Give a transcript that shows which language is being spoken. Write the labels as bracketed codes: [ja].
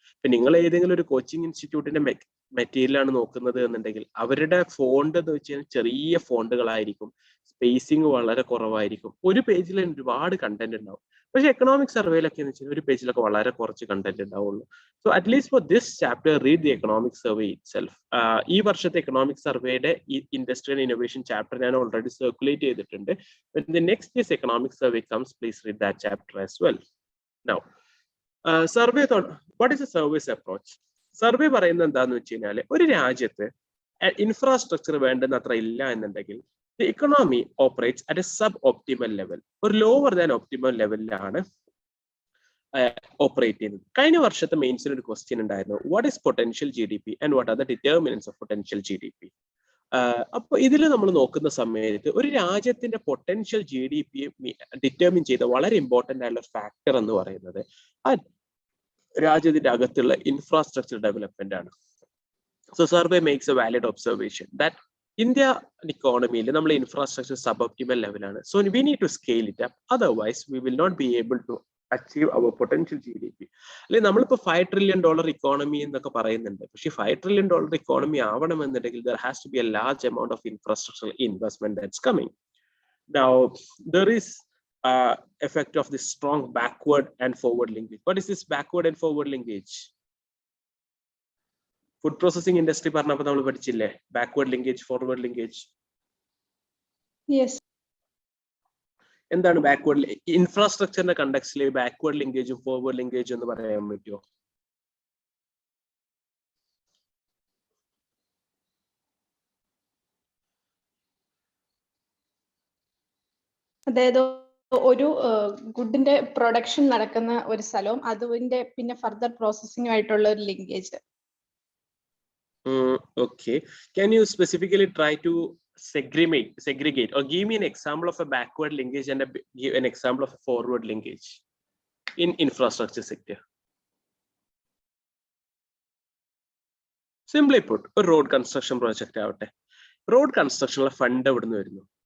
[ml] ഇപ്പൊ നിങ്ങൾ ഏതെങ്കിലും ഒരു കോച്ചിങ് ഇൻസ്റ്റിറ്റ്യൂട്ടിന്റെ മെറ്റീരിയൽ ആണ് നോക്കുന്നത് എന്നുണ്ടെങ്കിൽ അവരുടെ ഫോണ്ട് എന്ന് വെച്ച് കഴിഞ്ഞാൽ ചെറിയ ഫോണ്ടുകളായിരിക്കും, സ്പേസിങ് വളരെ കുറവായിരിക്കും, ഒരു പേജിൽ ഒരുപാട് കണ്ടന്റ് ഉണ്ടാവും. പക്ഷെ എക്കണോമിക് സർവേയിലൊക്കെ എന്ന് വെച്ചാൽ ഒരു പേജിലൊക്കെ വളരെ കുറച്ച് കണ്ടന്റ് ഉണ്ടാവുള്ളൂ. [en] So at least for this chapter read the economic survey itself. [ml] ഈ വർഷത്തെ എക്കണോമിക് സർവേയുടെ ഇൻഡസ്ട്രി ആൻഡ് ഇന്നോവേഷൻ ചാപ്റ്റർ ഞാൻ ഓൾറെഡി സർക്കുലേറ്റ് ചെയ്തിട്ടുണ്ട്. [en] When the next year's economic survey comes, please read that chapter as well. Now, survey thought, what is a survey's approach? [ml] Survey പറയുന്നത് എന്താന്ന് വെച്ച് കഴിഞ്ഞാൽ ഒരു രാജ്യത്ത് ഇൻഫ്രാസ്ട്രക്ചർ വേണ്ടുന്നത്ര ഇല്ല എന്നുണ്ടെങ്കിൽ [en] the economy operates at a sub-optimal level, or lower than optimal [ml] ലെവലിലാണ് operate ചെയ്യുന്നത്. കഴിഞ്ഞ വർഷത്തെ മെയിൻസിൽ ഒരു ക്വസ്റ്റ്യൻ ഉണ്ടായിരുന്നു, [en] What is potential GDP and what are the determinants of potential GDP. [ml] അപ്പൊ ഇതിൽ നമ്മൾ നോക്കുന്ന സമയത്ത് ഒരു രാജ്യത്തിന്റെ പൊട്ടൻഷ്യൽ GDP ഡിറ്റർമിൻ ചെയ്ത വളരെ ഇമ്പോർട്ടന്റ് ആയിട്ടുള്ള ഫാക്ടർ എന്ന് പറയുന്നത് ആ രാജ്യത്തിന്റെ അകത്തുള്ള ഇൻഫ്രാസ്ട്രക്ചർ ഡെവലപ്മെന്റ് ആണ്. [en] so survey makes a valid observation that India [ml] ഇക്കോണമിയിൽ നമ്മൾ ഇൻഫ്രാസ്ട്രക്ചർ സബ് ഒപ്റ്റിമൽ ലെവലാണ്. [en] So we need to scale it up, otherwise we will not be able to achieve our potential GDP. [ml] അല്ലെ നമ്മളിപ്പോ $5 trillion economy എന്നൊക്കെ പറയുന്നുണ്ട്. പക്ഷെ $5 trillion economy ആവണമെന്നുണ്ടെങ്കിൽ [en] there has to be a large amount of infrastructural investment that's coming. Now there is effect of this strong backward and forward linkage. What is this backward and forward linkage? [ml] Food processing industry പറഞ്ഞപ്പോൾ നമ്മൾ പഠിച്ചില്ലേ backward linkage, forward linkage. എന്താണ് backward? ഇൻഫ്രാസ്ട്രക്ചറിന്റെ കണ്ടക്സ്റ്റിൽ backward ലിങ്കേജും forward ലിങ്കേജും എന്ന് പറയാൻ പറ്റുമോ? അതായത് ഒരു ഗുഡിന്റെ production നടക്കുന്ന ഒരു സ്ഥലവും അതിന്റെ പിന്നെ ഫർദർ പ്രോസസിംഗുമായിട്ടുള്ള ഒരു linkage. [en] Okay, can you specifically try to segregate or give me an example of a backward linkage and give an example of a forward linkage in infrastructure sector? Simply put, a road construction project ആവട്ടെ, road construction fund [ml] എവിടുന്ന് വരുന്നു?